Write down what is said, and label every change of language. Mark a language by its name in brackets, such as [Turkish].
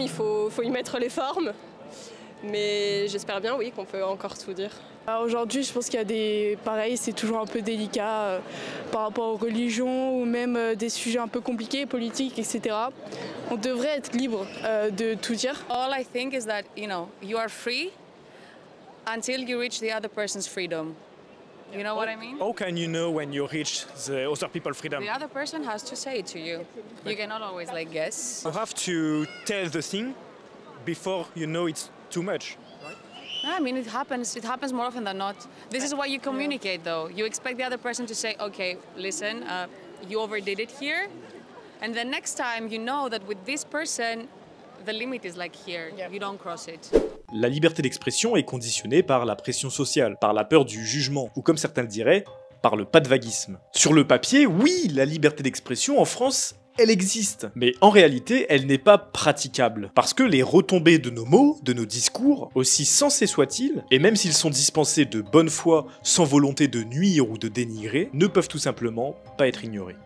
[French] Il faut y mettre les formes. Mais j'espère bien, oui, qu'on peut encore tout dire. Aujourd'hui, je pense qu'il y a des... Pareil, c'est toujours un peu délicat par rapport aux religions ou même des sujets un peu compliqués, politiques, etc. On devrait être libre de tout dire. [English] All I think is that, you are free until you reach the other person's freedom. You know what I mean? How can you know when you reach the other people's freedom? The other person has to say it to you. You cannot always guess. You have to tell the thing before you know it's too much. I mean, it happens more often than not. This is why you communicate, though. You expect the other person to say, okay, listen, you overdid it here. And the next time you know that with this person, the limit is here. Yeah. You don't cross it. [French] La liberté d'expression est conditionnée par la pression sociale, par la peur du jugement, ou comme certains le diraient, par le pas de vaguisme. Sur le papier, oui, la liberté d'expression en France, elle existe, mais en réalité, elle n'est pas praticable. Parce que les retombées de nos mots, de nos discours, aussi sensés soient-ils, et même s'ils sont dispensés de bonne foi, sans volonté de nuire ou de dénigrer, ne peuvent tout simplement pas être ignorés.